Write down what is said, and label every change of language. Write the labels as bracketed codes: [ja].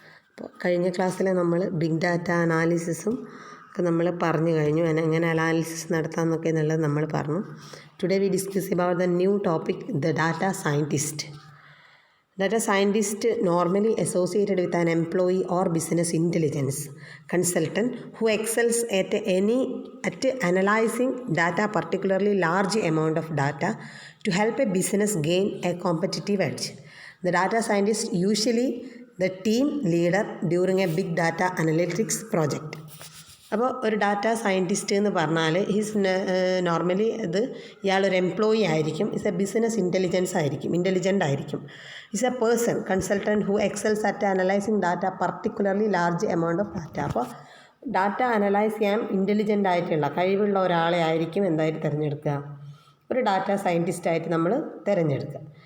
[ml] അപ്പോൾ കഴിഞ്ഞ ക്ലാസ്സിൽ നമ്മൾ ബിഗ് ഡാറ്റ അനാലിസിസും ഒക്കെ നമ്മൾ പറഞ്ഞു കഴിഞ്ഞു. എങ്ങനെ അനാലിസിസ് നടത്താമെന്നൊക്കെ എന്നുള്ളത് നമ്മൾ പറഞ്ഞു. [en] Today we discuss about the new topic, the data scientist. Data scientist normally associated with an employee or business intelligence consultant who excels at analyzing data, particularly large amount of data, to help a business gain a competitive edge. The data scientist usually the team leader during a big data analytics project. [ml] അപ്പോൾ ഒരു data scientist എന്ന് പറഞ്ഞാൽ normally ഇയാളൊരു employee ആയിരിക്കും. [en] is a business intelligent [ml] ആയിരിക്കും. [en] Is a person consultant who excels at analysing data, particularly large amount of data. [ml] അപ്പോൾ data analyse ചെയ്യാൻ intelligent ആയിട്ടുള്ള കഴിവുള്ള ഒരാളെ ആയിരിക്കും എന്തായിട്ട് തിരഞ്ഞെടുക്കുക, ഒരു ഡാറ്റ സയൻറ്റിസ്റ്റായിട്ട് നമ്മൾ തിരഞ്ഞെടുക്കുക.